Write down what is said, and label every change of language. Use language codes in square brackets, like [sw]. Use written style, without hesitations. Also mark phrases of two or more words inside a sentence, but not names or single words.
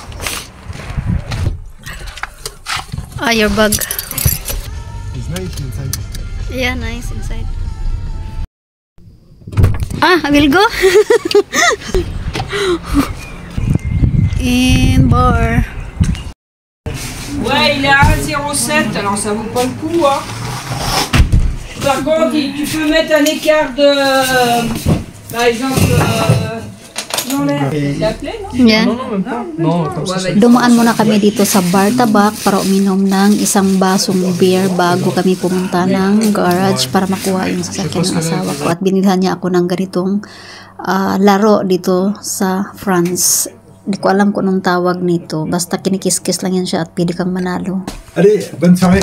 [en] Your bag. It's nice inside. Yeah, nice inside. I will go. In bar. [fr] Ouais, il est à 1,07, alors ça vaut pas le coup, hein. Par contre, tu peux mettre un écart de, par exemple, dans l'air. C'est appelé, non? Yan. Non, même pas. Non, comme ça. [tl] Dumaan muna kami dito sa bar tabak para uminom ng isang basong beer bago kami pumunta ng garage para makuha yung sasakyan ng asawa ko. At binilhan niya ako ng ganitong laro dito sa France. Hindi ko alam kung anong tawag nito. Basta kinikis-kis lang yan siya at pwede kang manalo. [fr] Allez, bonne soirée.